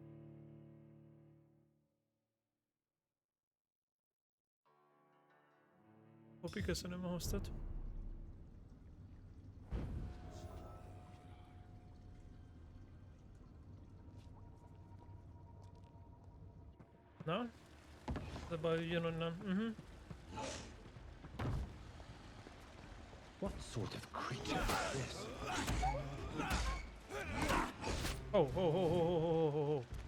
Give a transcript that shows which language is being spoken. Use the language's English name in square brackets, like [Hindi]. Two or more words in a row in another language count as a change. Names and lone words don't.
[Hungarian] Hopi, köszönöm a hostot. Na? Ez a baj, jön onnan. [English] What sort of creature is this? Oh.